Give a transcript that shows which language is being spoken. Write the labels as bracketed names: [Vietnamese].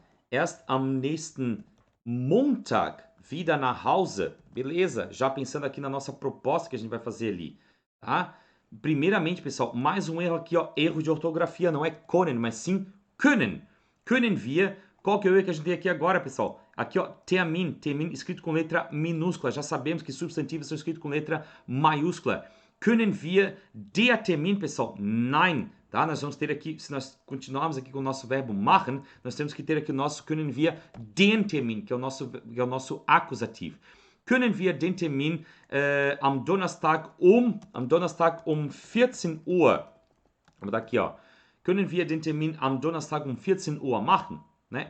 [German] Erst am nächsten Montag wieder nach Hause. [Portuguese] Beleza? Já pensando aqui na nossa proposta que a gente vai fazer ali, tá? Primeiramente, pessoal, mais um erro aqui, ó, erro de ortografia, não é können, mas sim können. [German] Können wir, [Portuguese] qual que é o erro que a gente tem aqui agora, pessoal? Aqui, ó, Termin escrito com letra minúscula, já sabemos que substantivos são escritos com letra maiúscula. [German] Können wir der Termin, [Portuguese] pessoal? [German] Nein, tá? [Portuguese] Nós vamos ter aqui, se nós continuarmos aqui com o nosso verbo machen, nós temos que ter aqui o nosso [German] können wir den Termin, [Portuguese] que é o nosso acusativo. [German] Können wir den Termin am Donnerstag um 14 Uhr, aber [Portuguese] daqui, ó, [German] können wir den Termin am Donnerstag um 14 Uhr machen, né?